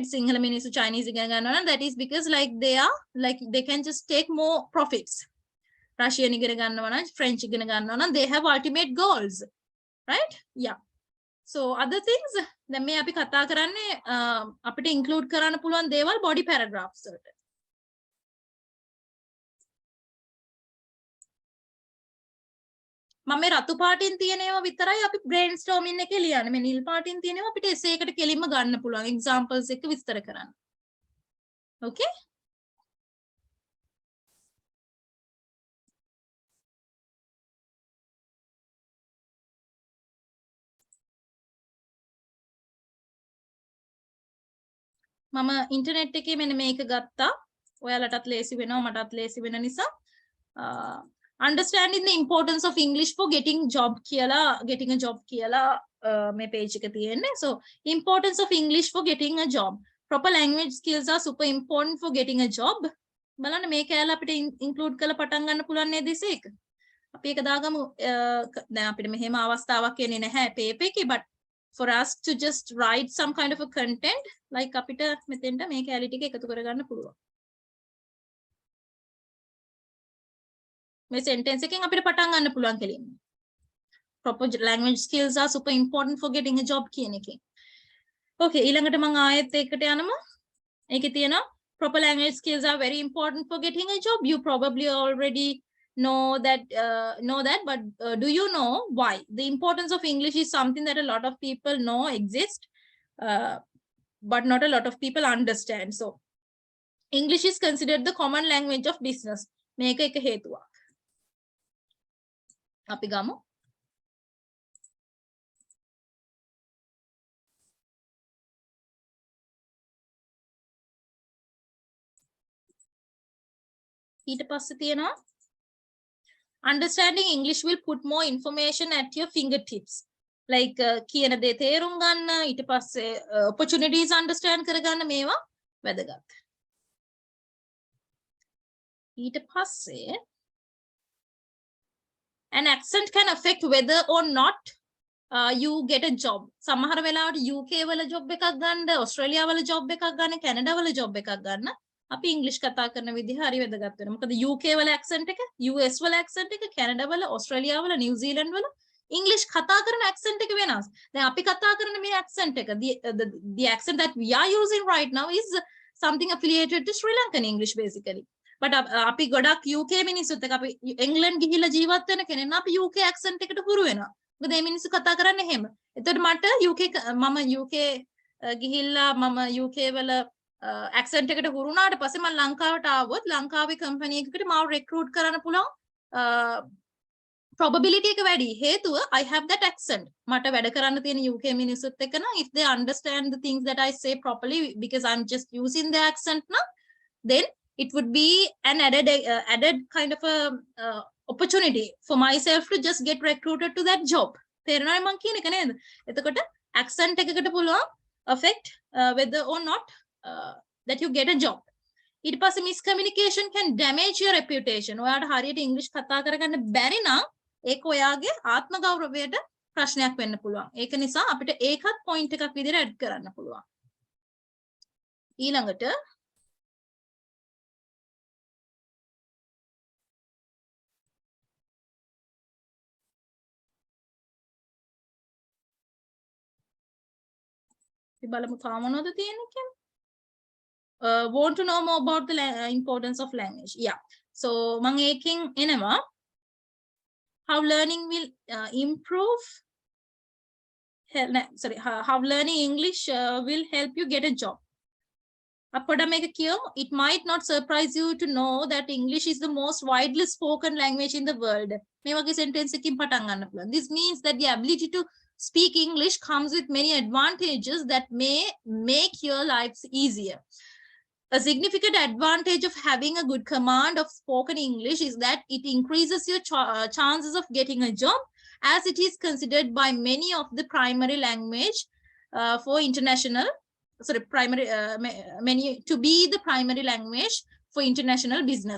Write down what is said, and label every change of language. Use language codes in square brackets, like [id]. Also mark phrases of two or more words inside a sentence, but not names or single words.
[si] සිංහල මිනිසු Chinese ඉගෙන ගන්නවා, [en] that is because like they can just take more profits. Russian [si] ඉගෙන ගන්නවා නෑ, [en] French [si] ඉගෙන ගන්නවා නෑ, [en] they have ultimate goals, right? Yeah. So other things, [si] දැන් මේ අපි කතා කරන්නේ අපිට include කරන්න පුළුවන් දේවල් [en] body paragraphs [si] වලට. මම මේ රතු පාටින් තියෙනේවා විතරයි අපි brainstorming එකේ ලියන්නේ. මේ නිල් පාටින් තියෙනේවා අපිට essay එකට කෙලින්ම ගන්න පුළුවන් examples එක විස්තර කරන්න. Okay? මම ඉන්ටර්නෙට් එකේ මෙන්න මේක ගත්තා. ඔයාලටත් ලේසි වෙනවා මටත් ලේසි වෙන නිසා. [en] Understanding the importance of English for getting a job [si] කියලා මේ page එක තියෙන්නේ. [en] So importance of English for getting a job. Proper language skills are super important for getting a job. [si] බලන්න මේ කැලේ අපිට include කරලා පටන් ගන්න පුළුවන් නේද ඉසේක. අපි ඒක දාගමු. දැන් අපිට මෙහෙම අවස්ථාවක් එන්නේ නැහැ paper එකේ, [en] but for us to just write some kind of a content, like [si] අපිට මෙතෙන්ට මේ කැලේ ටික එකතු කරගන්න පුළුවන්. මේ sentence එකෙන් අපිට පටන් ගන්න පුළුවන් කෙලින්ම. [en] Proper language skills are super important for getting a job [si] කියන එකෙන්. [en] Okay, [si] ඊළඟට මම ආයෙත් ඒකට යනවා. ඒකේ තියෙනවා [en] proper language skills are very important for getting a job. You probably already know that, but do you know why? The importance of English is something that a lot of people know exists, but not a lot of people understand. So English is considered the common language of business. [si] මේක එක හේතුවක්. අපි ගමු. ඊට පස්සේ තියෙනවා [en] understanding English will put more information at your fingertips. [si] Like කියන දේ තේරුම් ගන්න, ඊට පස්සේ [en] opportunities understand [si] කරගන්න මේවා වැදගත්. ඊට පස්සේ [en] an accent can affect whether or not you get a job. [si] සමහර වෙලාවට UK වල job එකක් ගන්න, ඔස්ට්‍රේලියා වල job එකක් ගන්න, කැනඩා වල job එකක් ගන්න අපි ඉංග්‍රීසි කතා කරන විදිහ හරි වැදගත් වෙනවා. මොකද UK වල accent එක, US වල accent එක, කැනඩා වල, ඔස්ට්‍රේලියා වල, නිව්සීලන්ඩ් වල ඉංග්‍රීසි කතා කරන accent එක වෙනස්. දැන් අපි කතා කරන මේ accent එක, [en] the accent that we are using right now is something affiliated to Sri Lankan English basically. [si] But අපි ගොඩක් UK මිනිස්සුත් එක්ක අපි එංගලන්ඩ් ගිහිල්ලා ජීවත් වෙන කෙනෙක් නම් අපි UK accent එකට හුරු වෙනවා. මොකද මේ මිනිස්සු කතා කරන්නේ එහෙම. එතකොට මට මම UK ගිහිල්ලා මම UK වල accent එකට හුරු වුණාට පස්සේ මම ලංකාවට ආවොත් ලංකාවේ කම්පැනි එකකට මාව recruit කරන්න පුළුවන් probability එක වැඩි. [en] හේතුව I have that accent. [si] මට වැඩ කරන්න තියෙන UK මිනිස්සුත් එක්ක නම් [en] if they understand the things that I say properly because I'm just using the accent now, then it would be an added kind of a opportunity for myself to just get recruited to that job. [si] තේරෙනවද මං කියන එක නේද? එතකොට accent එකකට පුළුවන් [en] affect whether or not that you get a job. [si] ඊට පස්සේ [en] miscommunication can damage your reputation. [si] ඔයාට හරියට ඉංග්‍රීසි කතා කරගන්න බැරි නම් ඒක ඔයාගේ ආත්ම ගෞරවයට ප්‍රශ්නයක් වෙන්න පුළුවන්. ඒක නිසා අපිට ඒකත් point එකක් විදිහට add කරන්න පුළුවන්. ඊළඟට අපි බලමු තා මොනවද තියෙන්නේ කියලා. [en] Want to know more about the importance of language. Yeah. So [si] මම එකකින් එනවා [en] how learning will improve how learning English will help you get a job. [si] අපොඩ මේක කියමු. [en] It might not surprise you to know that English is the most widely spoken language in the world. [si] මේ වගේ sentence එකකින් පටන් ගන්න පුළුවන්. [en] This means that the ability to speak English comes with many advantages that may make your lives easier. A significant advantage of having a good command of spoken English is that it increases your chances of getting a job, as it is considered by many of the primary language for international, many to be the primary language for international business.